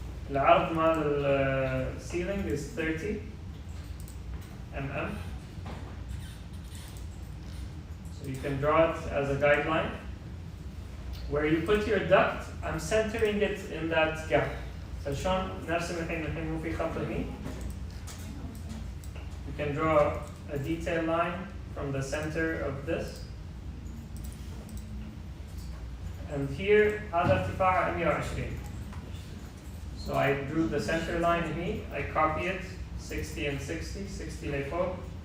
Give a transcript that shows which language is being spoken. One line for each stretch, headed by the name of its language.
Arabic: العرض مال ceiling
English: is 30 mm. So you can draw it as a guideline. Where you put your duct, I'm centering it in that gap.
Arabic: So شلون نرسم الحين مو في خط هني.
English: You can draw a detail line from the center of this. And here
Arabic: هذا ارتفاع 120.
English: So I drew the center line here, I copy it 60 and 60, 60
Arabic: لفوق.